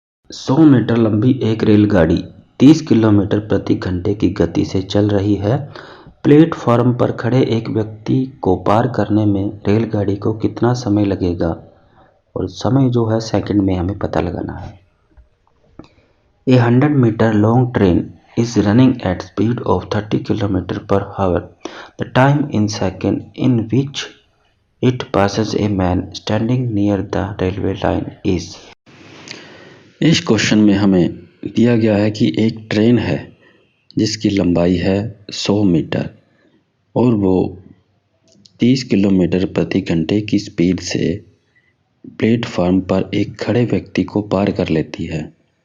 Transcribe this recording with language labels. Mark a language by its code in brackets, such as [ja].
[hi] 100 metre लंबी एक रेलगाड़ी 30 किलोमीटर प्रति घंटे की गति से चल रही है। प्लेटफॉर्म पर खड़े एक व्यक्ति को पार करने में रेलगाड़ी को कितना समय लगेगा? और समय जो है सेकंड में हमें पता लगाना है। [en] A 100 meter long train is running at speed of 30 km per hour. The time in second in which it passes a man standing near the railway line is. [hi] इस क्वेश्चन में हमें दिया गया है कि एक ट्रेन है जिसकी लंबाई है 100 मीटर, और वो 30 किलोमीटर प्रति घंटे की स्पीड से प्लेटफार्म पर एक खड़े व्यक्ति को पार कर लेती है।